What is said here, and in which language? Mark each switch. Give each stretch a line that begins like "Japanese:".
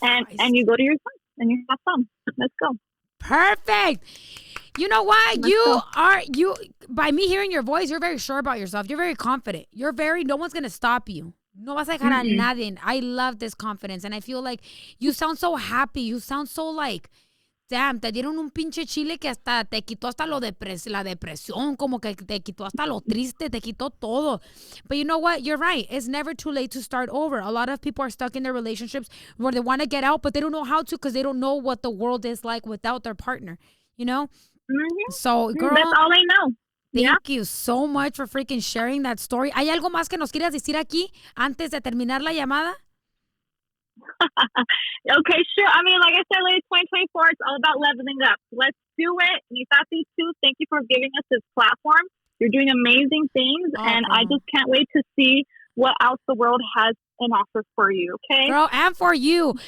English: and you go to your son and you have fun. Let's go. Perfect. You know what? You by me hearing your voice, you're very sure about yourself. You're very confident. No one's going to stop you.
Spanish: No vas a dejar a nadie.
English: I love this confidence. And I feel like you sound so happy. You sound so like, damn,
Spanish: te dieron un pinche chile que hasta te quitó hasta la depresión, como que te quitó hasta lo triste, te quitó todo.
English: But you know what? You're right. It's never too late to start over. A lot of people are stuck in their relationships where they want to get out, but they don't know how to because they don't know what the world is like without their partner, So, girl. That's all I know. Thank you so much for freaking sharing that story.
Spanish: ¿Hay algo más que nos quieras decir aquí antes de terminar la llamada?
English: Okay, sure. I mean, like I said, ladies, 2024, it's all about leveling up. Let's do it. Nitati, too, thank you for giving us this platform. You're doing amazing things, and I just can't wait to see what else the world has an offer for you, okay? Girl, and for you.